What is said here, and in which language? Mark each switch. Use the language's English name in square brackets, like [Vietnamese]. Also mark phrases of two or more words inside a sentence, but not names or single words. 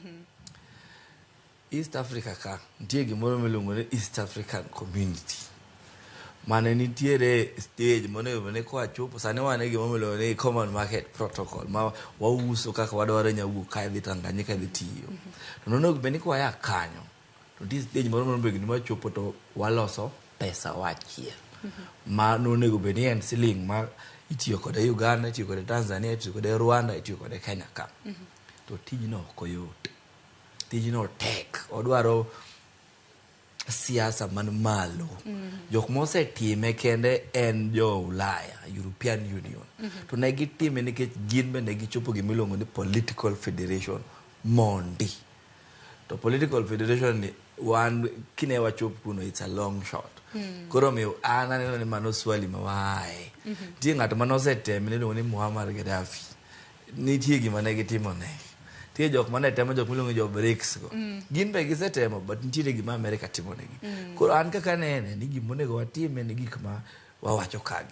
[Luo (Kenya and Tanzania)] East Africa ka nitie gimoro miluongo ni East African Community. Mane nitiere stage monego ne kwa chopo sani wane gima miluongo ni Common Market Protocol ma wauso kaka wadwaro nyawuok kae dhi Tanganyika dhi tiyo. To nonego beni kwa ya kanyo. To [English] this stage [Luo (Kenya and Tanzania)] moro begni ma chopo to waloso pesa wachiel. Ma nonego beni en siling ma itiyo kode Uganda, itiyo kode Tanzania, itiyo kode Rwanda, itiyo kode Kenya ka. To tijno ok oyot. Tijno tek. Odwaro siasa man malo. Jok mosetime kende en jo Ulaya, European Union. To ne gitime nikech gin bende gichopo gimiluongo ni [English] political federation [Luo (Kenya and Tanzania)] mondi. To [English] political federation [Luo (Kenya and Tanzania)] ni wan kine wachop kuno [English] it's a long shot. [Luo (Kenya and Tanzania)] Koro miyo ananeno ni mano swali mawae. Tie ng'ato manoseteme niluongo ni Muammar Gaddafi. Nitie gima ne gitimo ne. Tie jok mane temo jok miluongo jo BRICS go. Gin be gisetemo but nitiere gima America timo negi. Koro an kaka nene ni gimonego watime ni gik ma wawacho kagi.